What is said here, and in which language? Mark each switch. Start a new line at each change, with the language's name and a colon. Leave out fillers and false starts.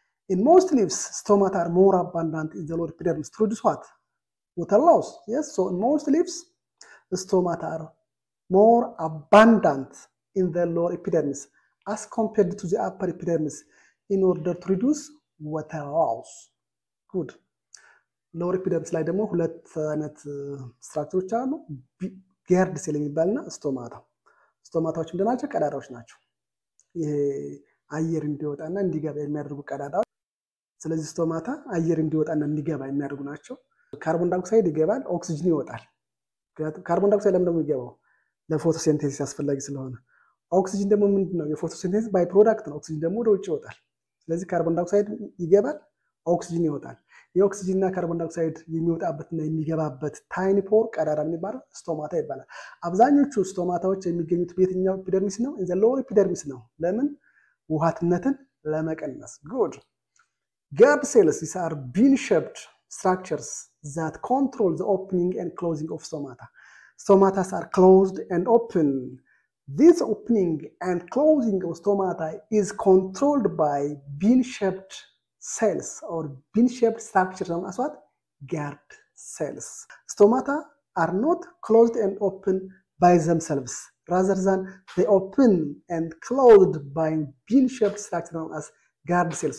English: In most leaves, stomata are more abundant in the lower epidermis to reduce what? Water loss. Yes, so in most leaves, stomata are more abundant in the lower epidermis as compared to the upper epidermis in order to reduce water loss. Good. Lower epidermis
Amharic: ላይ ደግሞ ሁለት አይነት ስትራክቸሮች አሉ ጋርድ ሴል የሚባልና ስቶማታ ስቶማታዎች እንደናቸው ቀዳዳዎች ናቸው ይሄ አየር እንዲወጣና እንዲገባ የሚያደርጉ ቀዳዳዎች ስለዚህ ስቶማታ አየር እንዲወጣና እንዲገባ የሚያደርጉ ናቸው ካርቦን ዳይኦክሳይድ ይገባል ኦክሲጅን ይወጣል ካርቦን ዳይኦክሳይድ ለምን የሚገባው ለፎቶሲንቴሲስ አስፈላጊ ስለሆነ ኦክሲጅን ደግሞ ምንድነው የፎቶሲንቴሲስ ባይ ፕሮዳክት ነው ኦክሲጅን ደግሞ ወደ ውጭ ይወጣል ስለዚህ ካርቦን ዳይኦክሳይድ ይገባል ኦክሲጅን ይወጣል የኦክሲጅንና ካርቦን ዳይኦክሳይድ የሚወጣበትና የሚገባበት ታይኒ ፖር ቀዳዳ የሚባለው ስቶማታ ይባላል አብዛኞቹ ስቶማታዎች የሚገኙት በየትኛው ኤፒደርሚስ ነው
English: in the lower epidermis
Amharic: ነው ለምን ውሃትነትን ለመቀነስ
English: good guard cells these are bean shaped structures that control the opening and closing of stomata Stomata are closed and open. This opening and closing of stomata is controlled by bean-shaped cells or bean-shaped structures known as what? Guard cells. Stomata are not closed and open by themselves, rather than they open and closed by bean-shaped structure known as guard cells.